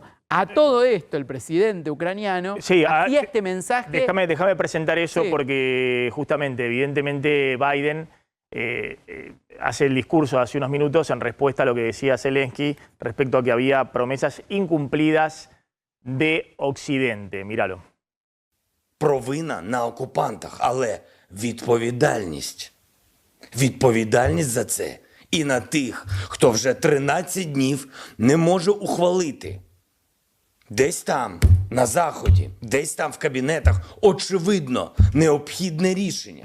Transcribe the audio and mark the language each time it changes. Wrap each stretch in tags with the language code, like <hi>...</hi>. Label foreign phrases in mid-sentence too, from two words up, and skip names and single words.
<es>A todo esto, el presidente ucraniano hacía este mensaje. Déjame presentar eso, porque justamente, evidentemente, Biden hace el discurso hace unos minutos en respuesta a lo que decía Zelensky respecto a que había promesas incumplidas de Occidente. Míralo.</es> <uk>Провина на окупантах, але відповідальність. Відповідальність за це і на тих, хто вже 13 днів не може ухвалити. Десь там, на Заході, десь там в кабінетах, очевидно, необхідне рішення.</uk>